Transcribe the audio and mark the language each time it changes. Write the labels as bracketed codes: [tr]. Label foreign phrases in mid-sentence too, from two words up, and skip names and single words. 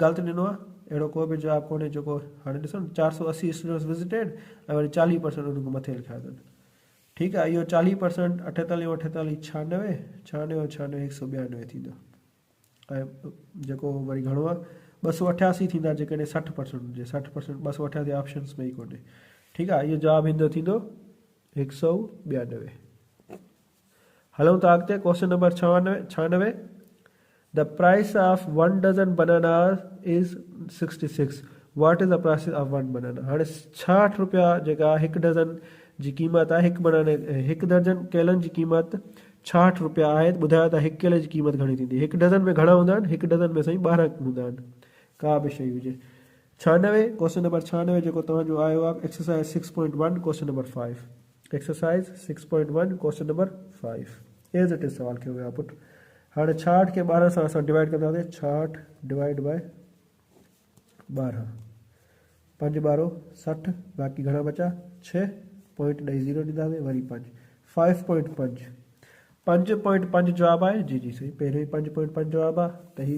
[sd] ग़लति ॾिनो आहे अहिड़ो को बि जवाब कोन्हे जेको हाणे ॾिसो न 480 [en] students visited [sd] ऐं वरी 40% उनखां मथे लिखिया अथनि ठीकु आहे इहो 40% 48 48 96 96 96 192 थींदो ऐं जेको वरी घणो आहे 288 थींदा जेकॾहिं 60% हुजे 60% 288 ऑप्शन्स में ई कोन्हे ठीकु आहे इहो जवाबु ईंदो थींदो [en] 192 [sd] हलूं था अॻिते [en] question number 96 the price of 1 dozen bananas is 66 what is the price of 1 banana [sd] हाणे 66 रुपया जेका हिकु डज़न जी क़ीमत आहे हिकु दर्जन केलनि जी कीमत 66 रुपया आहे ॿुधायो त हिकु केले जी कीमत घणी थींदी हिकु डज़न में घणा हूंदा आहिनि हिकु डज़न में साईं 12 हूंदा आहिनि का बि शइ हुजे 96 क्वेश्चन नंबर 96 जेको तव्हांजो आयो आहे [en] exercise 6.1 question number 5 exercise 6.1 question number 5 as it is [sd] सवाल कयो वियो आहे पुट हाणे 66 खे 12 सां असां डिवाइड कंदासीं [en] 66 divide by 12 [sd] 5 12 60 बाक़ी घणा बचा 6 पॉइंट ॾेई 0 ॾींदासीं वरी 5 5.5 जवाब आहे जी जी सही पहिरियों ई 5.5 जवाब आहे त हीउ